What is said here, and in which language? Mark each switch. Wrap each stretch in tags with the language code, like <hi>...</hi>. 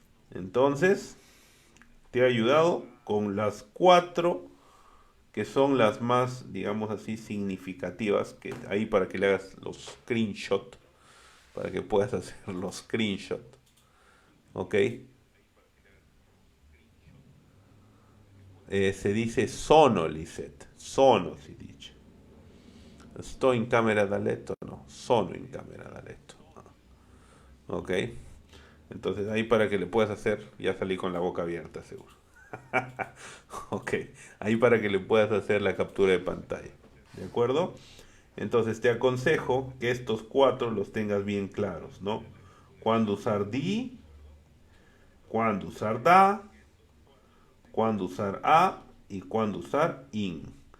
<es>Entonces, te he ayudado con las 4 que son las más, digamos así, significativas, que ahí para que le hagas los screenshot, para que puedas hacer los screenshot, ¿ok? Se dice</es> <it>sono, Lisette, sono si dice. Sto in camera da letto, no, sono in camera da letto. Ok,</it> <es>Entonces ahí para que le puedas hacer, ya salí con la boca abierta seguro. Ok, ahí para que le puedas hacer la captura de pantalla. ¿De acuerdo? Entonces te aconsejo que estos cuatro los tengas bien claros, ¿no? Cuándo usar di, cuándo usar da, cuándo usar a y cuándo usar in.</es>